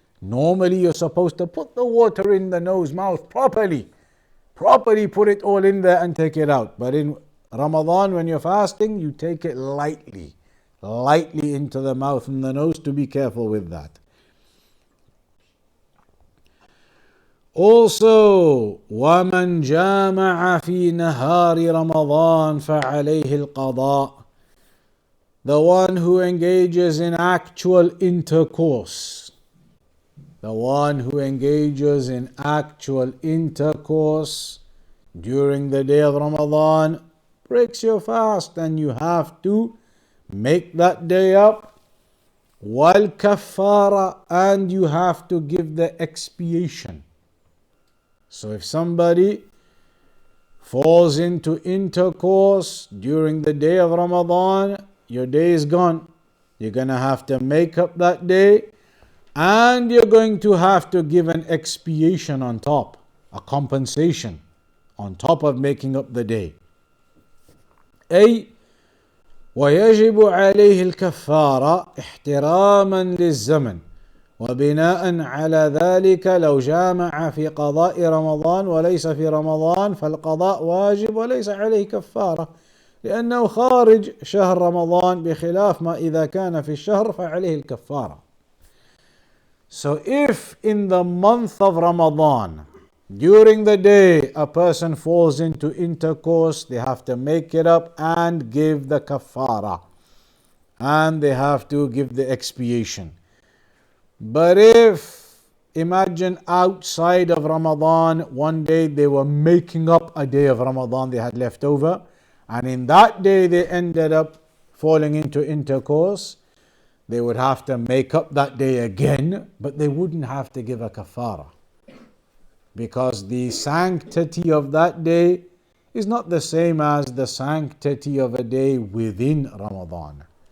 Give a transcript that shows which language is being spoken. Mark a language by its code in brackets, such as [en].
[en] Normally you're supposed to put the water in the nose, mouth properly. Properly put it all in there and take it out. But in Ramadan, when you're fasting, you take it lightly. Lightly into the mouth and the nose, to be careful with that. Also, [ar] وَمَنْ جَامَعَ فِي نَهَارِ رَمَضَانَ فَعَلَيْهِ الْقَضَاء. [en] The one who engages in actual intercourse. The one who engages in actual intercourse during the day of Ramadan breaks your fast, and you have to make that day up. [ar] وَالْكَفَّارَ, [en] and you have to give the expiation. So if somebody falls into intercourse during the day of Ramadan, your day is gone. You're going to have to make up that day, and you're going to have to give an expiation on top, a compensation on top of making up the day. [ar] أي ويجب عليه الكفارة احتراما للزمن، وبناء على ذلك لو جامع في قضاء رمضان وليس في رمضان فالقضاء واجب وليس عليه كفارة، لأنه خارج شهر رمضان، بخلاف ما إذا كان في الشهر فعليه الكفارة. [en] So if in the month of Ramadan, during the day, a person falls into intercourse, they have to make it up and give the kafara, and they have to give the expiation. But if, imagine outside of Ramadan, one day they were making up a day of Ramadan they had left over, and in that day they ended up falling into intercourse, they would have to make up that day again, but they wouldn't have to give a kafara, because the sanctity of that day is not the same as the sanctity of a day within Ramadan.